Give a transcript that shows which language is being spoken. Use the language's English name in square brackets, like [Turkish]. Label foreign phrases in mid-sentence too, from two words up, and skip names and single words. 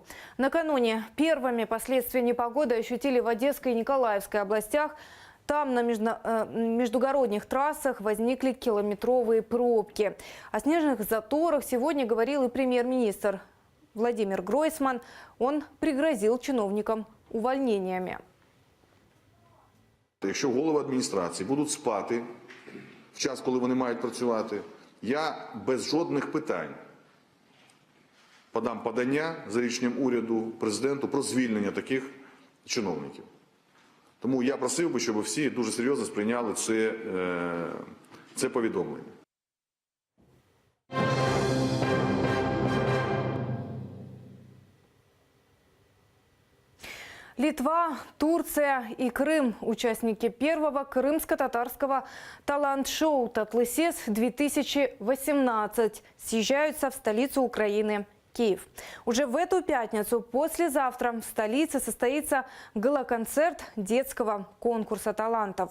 [Russian] Накануне первыми последствия непогоды ощутили в Одесской и Николаевской областях. Там на междугородних трассах возникли километровые пробки. О снежных заторах сегодня говорил и премьер-министр Владимир Гройсман. Он пригрозил чиновникам увольнениями. [Ukrainian] Якщо голови адміністрації будуть спати в час, коли вони мають працювати, я без жодних питань подам подання за рішенням уряду президенту про звільнення таких чиновників. Тому я просив би, щоб всі дуже серйозно сприйняли це повідомлення. [Russian] Литва, Турция и Крым – участники первого крымско-татарского талант-шоу «Татлысес-2018» съезжаются в столицу Украины – Киев. Уже в эту пятницу, послезавтра, в столице состоится гала-концерт детского конкурса талантов.